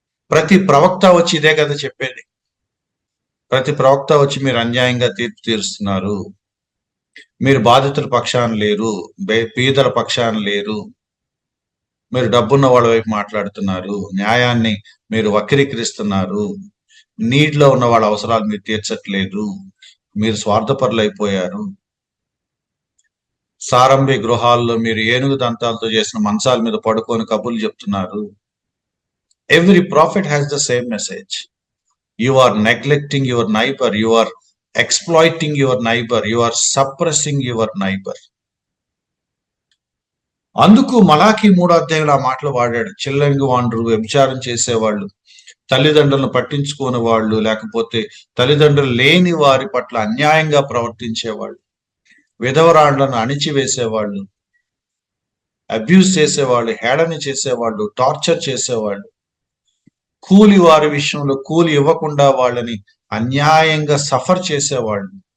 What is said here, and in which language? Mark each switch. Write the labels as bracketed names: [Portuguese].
[Telugu] ప్రతి ప్రవక్త వచ్చి ఇదే కదా చెప్పేది. ప్రతి ప్రవక్త వచ్చి మీరు అన్యాయంగా తీర్పు తీరుస్తున్నారు, మీరు బాధితుల పక్షాన లేరు, పేదల పక్షాన లేరు, మీరు డబ్బున్న వాళ్ళ వైపు మాట్లాడుతున్నారు, న్యాయాన్ని మీరు వక్రీకరిస్తున్నారు, నీటిలో ఉన్న వాళ్ళ అవసరాలు మీరు తీర్చట్లేదు, మీరు స్వార్థపరులు అయిపోయారు, సారంభి గృహాల్లో మీరు ఏనుగు దంతాలతో చేసిన మంచాల మీద పడుకొని కబుర్లు చెప్తున్నారు. [English] Every prophet has the same message. You are neglecting your neighbor, you are exploiting your neighbor, you are suppressing your neighbor. [Telugu] అందుకు మలాకి 3వ అధ్యాయంలో ఆ మాటలు వాడాడు. చిల్లంగి వాండ్రు, వ్యభిచారం చేసేవాళ్ళు, తల్లిదండ్రులను పట్టించుకోని వాళ్ళు, లేకపోతే తల్లిదండ్రులు లేని వారి పట్ల అన్యాయంగా ప్రవర్తించేవాళ్ళు, విధవరాండ్లను అణిచివేసేవాళ్ళు, అబ్యూస్ చేసేవాళ్ళు, హేళన చేసేవాళ్ళు, టార్చర్ చేసేవాళ్ళు, కూలి వారి విషయంలో కూలి ఇవ్వకుండా వాళ్ళని అన్యాయంగా సఫర్ చేసేవాళ్ళు.